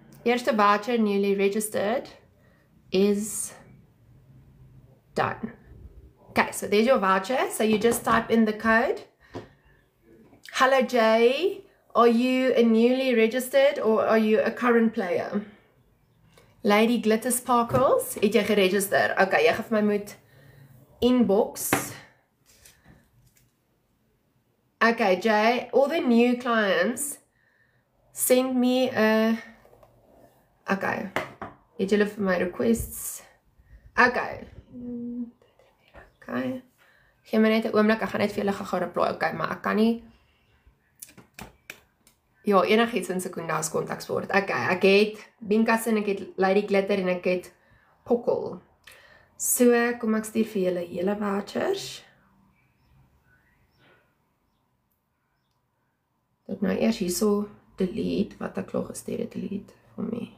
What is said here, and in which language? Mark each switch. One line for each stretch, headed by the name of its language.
English: Eerste voucher, newly registered, is done. Okay, so there's your voucher. So you just type in the code. Hello Jay, are you a newly registered or are you a current player?
Afrikaans: Lady Glitter Sparkles, het jy geregister? Okay, jy gaan vir my moet inbox.
English: Okay, Jay, all the new clients, send me a...
Afrikaans: Okay, het julle vir my requests? Okay. Okay. Gee my net 'n oomblik, ek gaan net vir julle gaan reply. Okay, maar ek kan nie... Ja, enigiets in Secunda's kontaksport. Okay, ek het Binkassen, ek het Lady Glitter en ek het Pokkel. So, kom ek stuur vir julle hele vouchers. Ek nou eers hierso delete, wat ek al gestuur het, delete vir my.